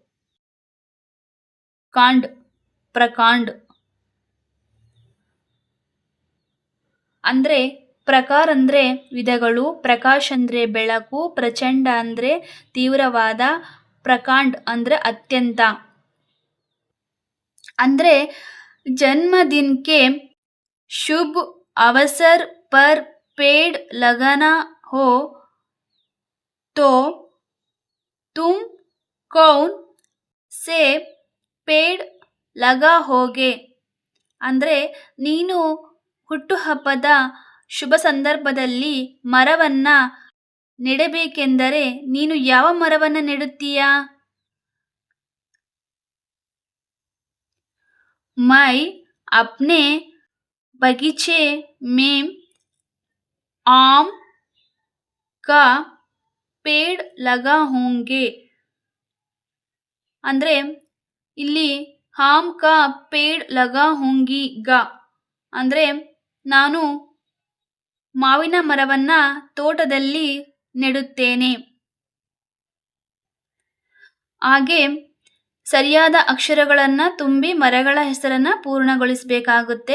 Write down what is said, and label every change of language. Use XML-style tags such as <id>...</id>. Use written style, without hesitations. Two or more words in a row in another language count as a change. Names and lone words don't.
<hi>कांड प्रकांड.</hi> <kn>ಅಂದ್ರೆ ಪ್ರಕಾರ ಅಂದ್ರೆ ವಿಧಗಳು, ಪ್ರಕಾಶ್ ಅಂದ್ರೆ ಬೆಳಕು, ಪ್ರಚಂಡ ಅಂದ್ರೆ ತೀವ್ರವಾದ, ಪ್ರಕಾಂಡ್ ಅಂದ್ರೆ ಅತ್ಯಂತ.</kn> <hi>ಅಂದ್ರೆ जन्मदिन के शुभ अवसर पर पेड़ लगाना हो तो तुम कौन से पेड़ लगाओगे?</hi> <kn>ಅಂದ್ರೆ ನೀನು ಹುಟ್ಟುಹಬ್ಬದ ಶುಭ ಸಂದರ್ಭದಲ್ಲಿ ಮರವನ್ನ ನೆಡಬೇಕೆಂದರೆ ನೀನು ಯಾವ ಮರವನ್ನ ನೆಡುತ್ತೀಯಾ?</kn> <hi>मैं अपने बगीचे में आम का पेड़ लगाऊंगे.</hi> <kn>ಅಂದ್ರೆ ಇಲ್ಲಿ</kn> <hi>आम का पेड़ लगाऊंगी</hi> <kn>ಗ ಅಂದ್ರೆ ನಾನು ಮಾವಿನ ಮರವನ್ನ ತೋಟದಲ್ಲಿ ನೆಡುತ್ತೇನೆ. ಹಾಗೆ ಸರಿಯಾದ ಅಕ್ಷರಗಳನ್ನ ತುಂಬಿ ಮರಗಳ ಹೆಸರನ್ನ ಪೂರ್ಣಗೊಳಿಸಬೇಕಾಗುತ್ತೆ.</kn>